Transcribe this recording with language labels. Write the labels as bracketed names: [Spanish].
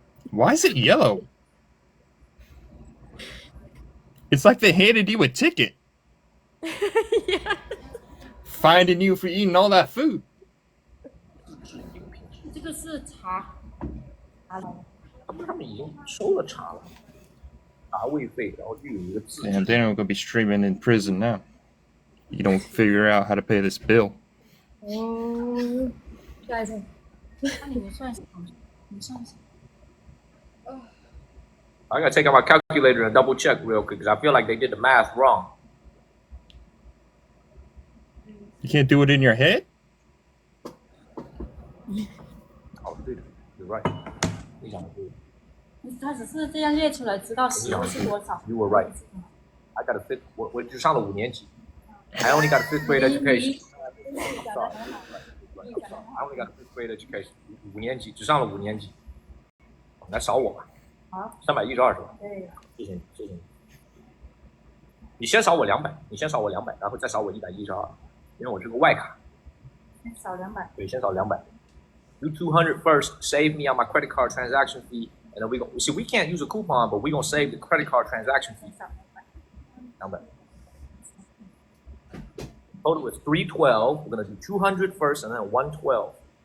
[English] Why is it yellow? It's like they handed you a ticket. yeah. Finding you for eating all that food. [Chinese] 这个是茶，他们已经收了茶了，茶位费，然后就有一个字。 [English] Damn, Daniel gonna be streaming in prison now. You don't figure out how to pay this bill. [Chinese] 哦，对对。那你们算什么？你算什么？ [English] I gotta take out my calculator and double check real quick because I feel like they did the math wrong. You can't do it in your head? Oh, dude, you're right. [Chinese] 非常的对。他只是这样列出来，知道食物是多少。 [English] You were right. I got a fifth. [Chinese] 我只上了5年级。 [English] I only got a fifth grade education. Sorry. I only got a fifth grade education. [Chinese] 5年级，只上了5年级。来扫我吧。好 312是吧？对。谢谢你，谢谢你。你先扫我200，你先扫我200，然后再扫我112，因为我这个外卡。少200。对，先扫200。 [English] Do 200 first. Save me on my credit card transaction fee, and then we go. See, we can't use a coupon, but we gonna save the credit card transaction fee. 200. Total is 312. We're gonna do 200 first, and then 112.